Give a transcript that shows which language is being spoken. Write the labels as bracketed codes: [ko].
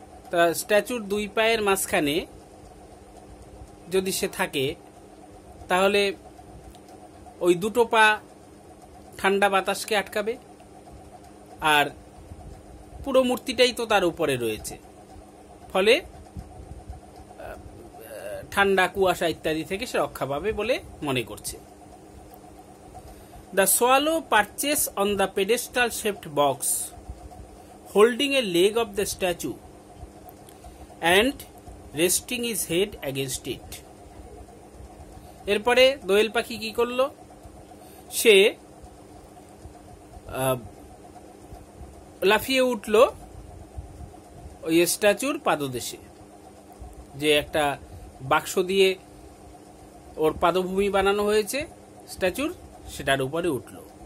[bn] তা স্ট্যাচুর দুই পায়ের মাঝখানে যদি সে থাকে তাহলে ওই দুটো পা ঠান্ডা বাতাসকে আটকাবে, আর পুরো মূর্তিটাই তো তার উপরে রয়েছে, ফলে ঠান্ডা কুয়াশা ইত্যাদি থেকে সে রক্ষা পাবে বলে মনে করছে। [en] The swallow perches on the pedestal-shaped box, holding a leg of the statue and resting his head against it. [bn] এরপরে দোয়েল পাখি কি করলো, সে লাফিয়ে উঠল ওই স্ট্যাচুর পাদদেশে, যে একটা বাক্স দিয়ে ওর পাদভূমি বানানো হয়েছে স্ট্যাচুর, সেটার উপরে উঠল।